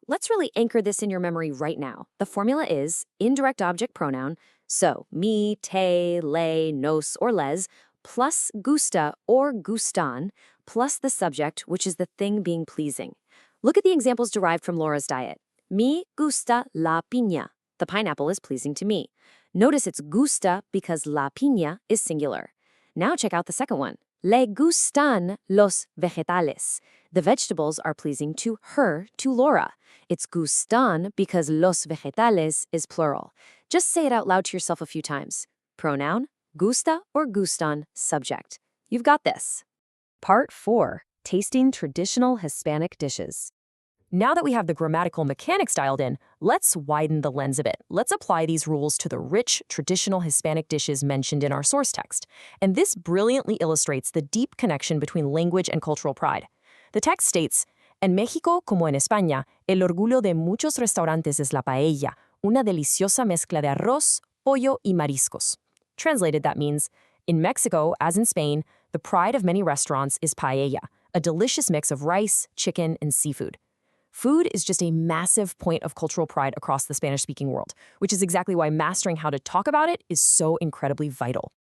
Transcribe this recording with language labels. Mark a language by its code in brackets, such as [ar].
[en] Let's really anchor this in your memory right now. The formula is indirect object pronoun, so me, te, le, nos, or les, plus gusta or gustan, plus the subject, which is the thing being pleasing. Look at the examples derived from Laura's diet. Me gusta la piña. The pineapple is pleasing to me. Notice it's gusta because la piña is singular. Now check out the second one. [es] Le gustan los vegetales. [en] The vegetables are pleasing to her, to Laura. It's gustan because los vegetales is plural. Just say it out loud to yourself a few times. Pronoun, gusta or gustan, subject. You've got this. Part 4. Tasting traditional Hispanic dishes. Now that we have the grammatical mechanics dialed in, let's widen the lens a bit. Let's apply these rules to the rich, traditional Hispanic dishes mentioned in our source text. And this brilliantly illustrates the deep connection between language and cultural pride. [es] The text states, En México, como en España, el orgullo de muchos restaurantes es la paella, una deliciosa mezcla de arroz, pollo y mariscos. [en] Translated, that means, in Mexico, as in Spain, the pride of many restaurants is paella, a delicious mix of rice, chicken, and seafood. Food is just a massive point of cultural pride across the Spanish-speaking world, which is exactly why mastering how to talk about it is so incredibly vital.